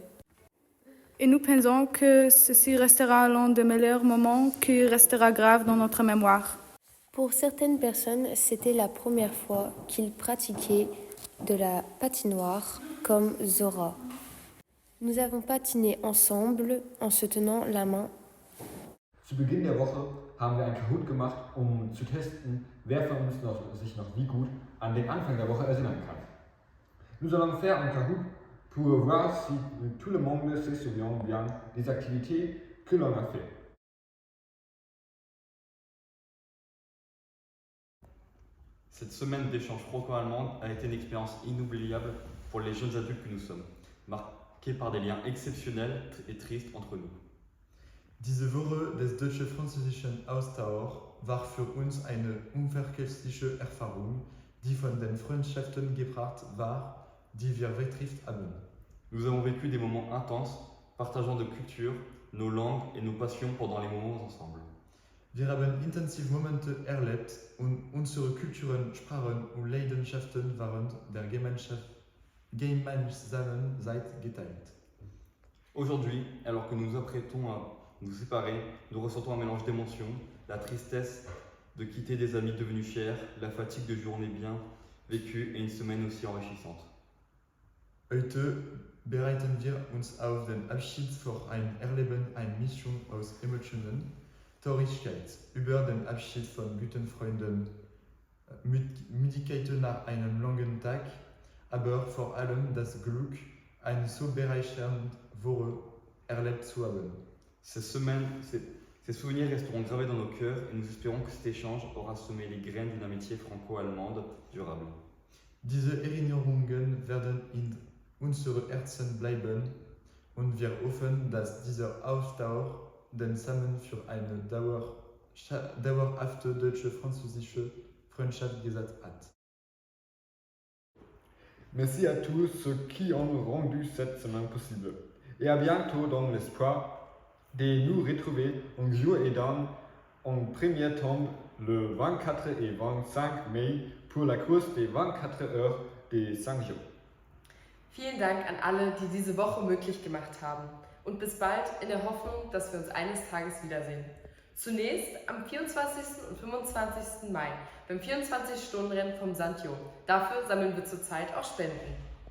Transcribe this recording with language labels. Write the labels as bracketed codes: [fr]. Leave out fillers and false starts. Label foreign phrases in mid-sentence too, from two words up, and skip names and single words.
[fr] Et nous pensons que ceci restera l'un des meilleurs moments qui restera grave dans notre mémoire. Pour certaines personnes, c'était la première fois qu'ils pratiquaient de la patinoire comme Zora. Nous avons patiné ensemble en se tenant la main. [de] Zu Beginn der Woche haben wir ein Kahoot gemacht, zu testen, wer von uns sich noch wie gut an den Anfang der Woche erinnern kann. [fr] Nous allons faire un Kahoot pour voir si tout le monde se souvient bien des activités que l'on a fait. Cette semaine d'échange franco-allemande a été une expérience inoubliable pour les jeunes adultes que nous sommes, marquée par des liens exceptionnels et tristes entre nous. [de] Diese Woche des deutsch-französischen Austauschs war für uns eine unvergessliche Erfahrung, die von den Freundschaften geprägt war, die wir vertieft haben. [fr] Nous avons vécu des moments intenses, partageant nos cultures, nos langues et nos passions pendant les moments ensemble. [de] Wir haben intensive Momente erlebt und unsere Kulturen, Sprachen und Leidenschaften waren der gemeinsamen Zeit geteilt. [fr] Aujourd'hui, alors que nous nous apprêtons à nous séparer, nous ressentons un mélange d'émotions, la tristesse de quitter des amis devenus chers, la fatigue de journées bien vécues et une semaine aussi enrichissante. [de] Heute bereiten wir uns auf den Abschied vor ein Erleben, eine Mischung aus Emotionen, Traurigkeit über den Abschied von guten Freunden, Müdigkeit nach einem langen Tag, aber vor allem das Glück, eine so bereichernde Woche erlebt zu haben. [fr] Ces souvenirs resteront gravés dans nos cœurs et nous espérons que cet échange aura semé les graines d'une amitié franco-allemande durable. [de] Diese Erinnerungen werden in unsere Herzen bleiben und wir hoffen, dass dieser Austausch den Samen für eine dauerhafte deutsche-französische Freundschaft gesetzt hat. [fr] Merci à tous ceux qui ont rendu cette semaine possible. Et à bientôt dans l'espoir de nous retrouver en jour et dans en premier temps le 24 et 25 mai pour la course des 24 heures des 5 jours. [de] Vielen Dank an alle, die diese Woche möglich gemacht haben. Und bis bald in der Hoffnung, dass wir uns eines Tages wiedersehen. Zunächst am 24. und 25. Mai beim 24-Stunden-Rennen vom Sandjo. Dafür sammeln wir zurzeit auch Spenden.